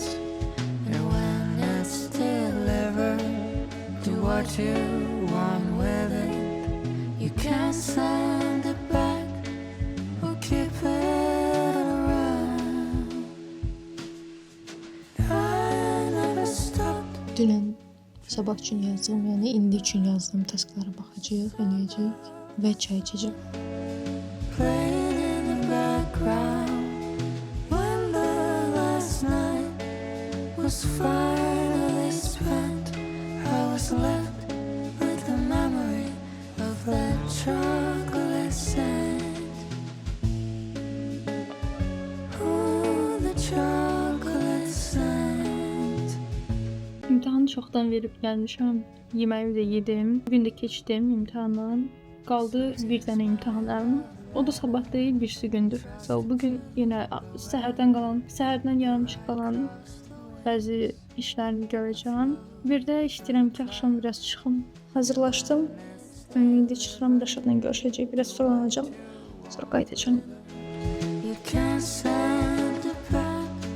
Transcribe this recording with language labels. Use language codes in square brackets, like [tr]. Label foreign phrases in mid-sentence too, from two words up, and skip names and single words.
[en] And when it's delivered, do what you want with it. You can't send it back or keep it around. I never stopped. [az] dünən sabah üçün yazdığım, yəni indi üçün yazdığım tasklara baxacağıq, eləyəcəyik və çay içəcəm. [en] Playing in the background when the last night was finally spent. I was left with the memory of that chocolate scent. Ooh, the chocolate scent. [az] İmtahanı çoxdan verib gəlmişəm. Yeməyi də yedim. Bugün də keçdim imtahandan. Qaldı bir dənə imtahanlarım. O da sabah deyil, birisi gündür. Və bugün yenə səhərdən yarımçıq qalan bəzi işlərimi görəcəm. Bir də istəyirəm ki, axşam biraz çıxım. Hazırlaşdım. İndi çıxıram, Rəşadla görüşəcək. Biraz fırlanacağım. Sonra qayıdacağam. [en] You can't send it back.